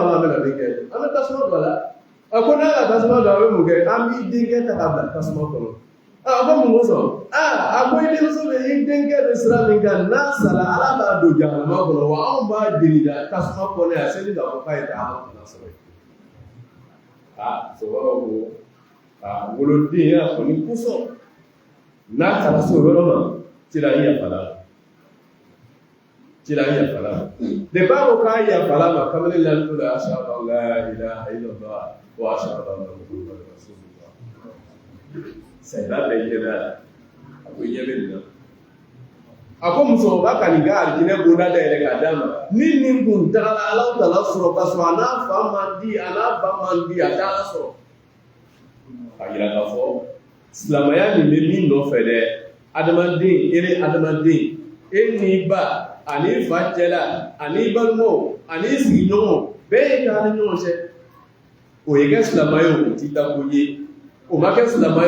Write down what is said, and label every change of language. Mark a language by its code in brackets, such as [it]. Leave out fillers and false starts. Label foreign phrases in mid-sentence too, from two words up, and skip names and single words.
[bm] la an bɛna min kɛ an bɛ tasuma don a la a ko n'a ka tasuma don a bɛ mun kɛ an b'i denkɛ ta k'a bila tasuma kɔnɔ a ko mun kosɔn a ko i denmuso bɛ i denkɛ bɛ sira min kan n'a sara ala b'a don jahanama kɔnɔ wa anw b'a deli la tasuma kɔnɔ yan sani k'a fɔ k'a ye taa an kana sɔrɔ yen musokɔrɔba ko woloden y'a fɔ ni kosɔn n'a taara so yɔrɔ ma cira i yafala cira i yafala de b'a ko k'a yafala ma kamalen lantu la [ar] أشهد أن لا إله إلا الله وأشهد أن محمدا رسول الله [bm] sayida bɛ yɛlɛ a ko ɲɛ bɛ nin na a ko musokɔrɔba ka nin ka alijinɛ bonda da yɛlɛ k'a d'a ma ni nin kun tagala ala tala sɔrɔ ka sɔrɔ a n'a fa man di a n'a ba man di a t'a sɔrɔ a yira k'a fɔ silamɛya nin bɛ min nɔfɛ dɛ adamaden adamaden e n'i ba ani fa cɛla ani balimaw ani sigiɲɔgɔnw bɛɛ ye k'a ni ɲɔgɔn cɛ o ye kɛ silamɛya o t'i ta ko ye o ma kɛ silamɛya